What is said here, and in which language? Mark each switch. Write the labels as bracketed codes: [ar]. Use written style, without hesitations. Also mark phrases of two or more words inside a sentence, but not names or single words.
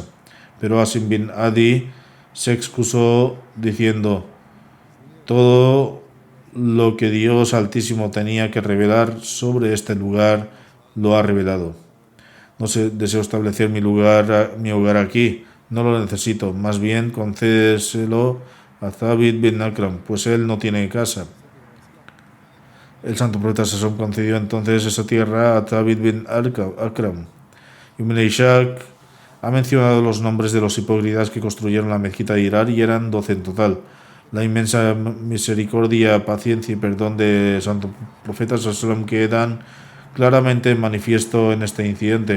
[es] Pero Asim bin Adi se excusó diciendo: todo lo que Dios Altísimo tenía que revelar sobre este lugar lo ha revelado. No deseo establecer mi hogar aquí, no lo necesito, más bien concédeselo a Thabit bin Akram, pues él no tiene casa. El santo profeta ﷺ concedió entonces esa tierra a Thabit bin Akram. Ibn Ishaq ha mencionado los nombres de los hipócritas que construyeron la mezquita de Dirar y eran 12 en total. La inmensa misericordia, paciencia y perdón del santo profeta ﷺ quedan claramente manifiesto en este incidente.